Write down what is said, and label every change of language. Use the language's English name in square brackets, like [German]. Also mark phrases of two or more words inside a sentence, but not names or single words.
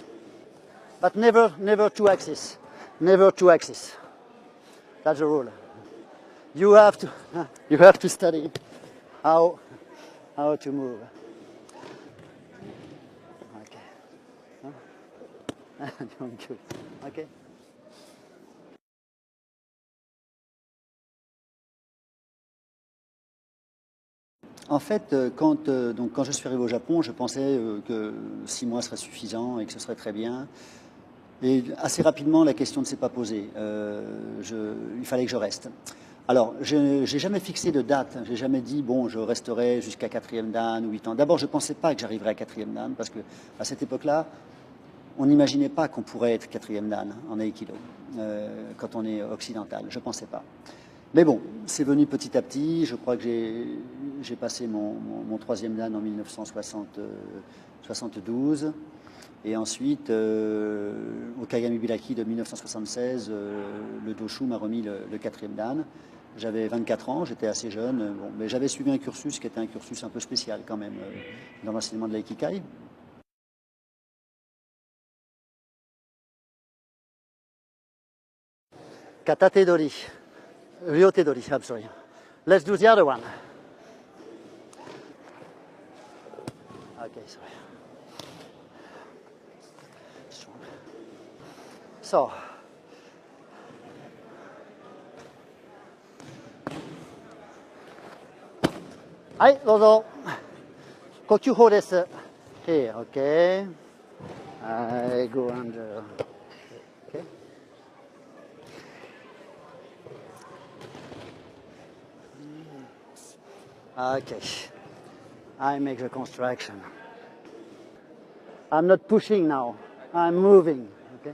[English] But never two axes. Never two axes. That's the rule. You have to study how to move. Okay. Huh? Good. Okay. [French] En fait, quand je suis arrivé au Japon, je pensais que 6 mois serait suffisant et que ce serait très bien. Et assez rapidement, la question ne s'est pas posée. Il fallait que je reste. Alors, je n'ai jamais fixé de date. J'ai jamais dit, bon, je resterai jusqu'à 4e dan ou 8 ans. D'abord, je ne pensais pas que j'arriverais à 4e dan parce qu'à cette époque-là, on n'imaginait pas qu'on pourrait être 4e dan en Aikido quand on est occidental. Je ne pensais pas. Mais bon, c'est venu petit à petit. Je crois que j'ai passé mon 3e dan en 1972. Et ensuite, au Kagami Bilaki de 1976, le Doshu m'a remis le 4e dan. J'avais 24 ans, j'étais assez jeune, bon, mais j'avais suivi un cursus qui était un cursus un peu spécial quand même dans l'enseignement de l'Aikikai. [Japanese] Kata Tedori, Ryo Tedori, [English] I'm sorry. Let's do the other one. Okay, sorry. Strong. So. Hi, [Japanese] どうぞ。呼吸法です。 [English] Here, okay. I go under. Okay. Okay. I make the construction. I'm not pushing now. I'm moving. Okay.